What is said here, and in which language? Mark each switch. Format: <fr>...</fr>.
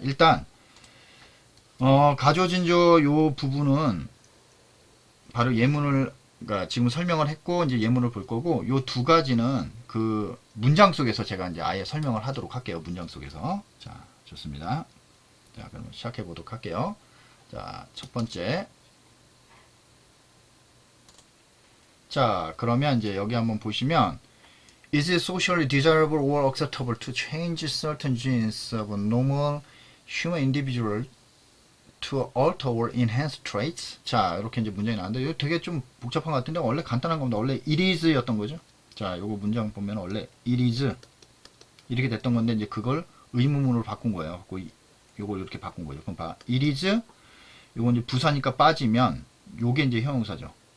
<ko>일단 가조진조 요 부분은 바로 예문을 그러니까 지금 설명을 했고 이제 예문을 볼 거고 요 두 가지는 그 문장 속에서 제가 이제 아예 설명을 하도록 할게요. 문장 속에서. 자, 좋습니다. 자, 그럼 시작해 보도록 할게요. 자, 첫 번째. 자, 그러면 이제 여기 한번 보시면</ko> <en>Is it socially desirable or acceptable to change certain genes of a normal human individual to alter or enhance traits?</en> <ko>자, 이렇게 이제 문장이 나왔는데 이거 되게 좀 복잡한 것 같은데 원래 간단한 겁니다. 원래 it is였던 거죠. 자, 요거 문장 보면 원래 it is 이렇게 됐던 건데 이제 그걸 의문문으로 바꾼 거예요. 요거 이렇게 바꾼 거죠. 그럼 봐, it is 요거 이제 부사니까 빠지면 요게 이제 형용사죠.</ko>